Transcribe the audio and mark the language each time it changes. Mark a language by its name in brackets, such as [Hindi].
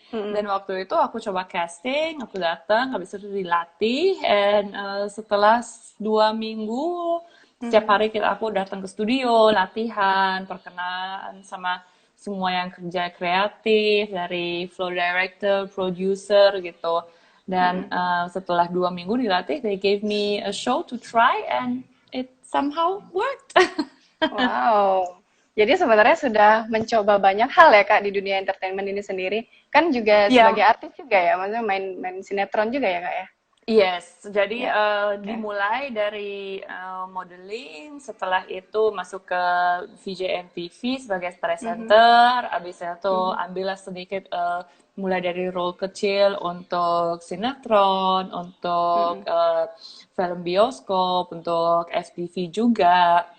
[Indonesian] Dan waktu itu aku coba casting, aku datang, habis itu dilatih, and setelah 2 minggu, setiap hari aku datang ke studio, latihan, perkenalan sama semua yang kerja kreatif, dari flow director, producer gitu. Dan setelah 2 minggu dilatih, [English] they gave me a show to try, and it somehow worked. Wow. [Indonesian] Jadi sebenarnya sudah mencoba banyak hal ya Kak di dunia entertainment ini sendiri. Kan juga sebagai Ya, artis juga ya, maksudnya main sinetron juga ya Kak ya? yes, jadi Ya. Oke. dimulai dari modeling, setelah itu masuk ke VJ MTV sebagai presenter, abis itu ambillah sedikit mulai dari role kecil untuk sinetron, untuk film bioskop, untuk FTV juga.